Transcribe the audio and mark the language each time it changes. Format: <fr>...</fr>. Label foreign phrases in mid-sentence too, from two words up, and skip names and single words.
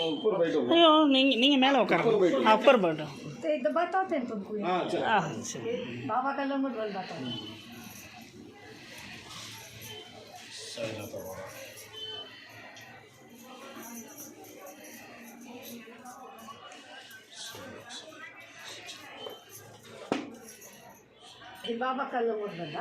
<hi>ऊपर बैठो</hi> <ta>ஐயோ நீங்க மேல உட்காருங்க அப்புறம் போட்டோம்</ta> <hi>तो एकदम बताते हैं तुमको ये। हाँ चल</hi> <ta>சரி</ta> <hi>बाबा का नंबर बोल बताओ। ये बाबा का नंबर बता।</hi>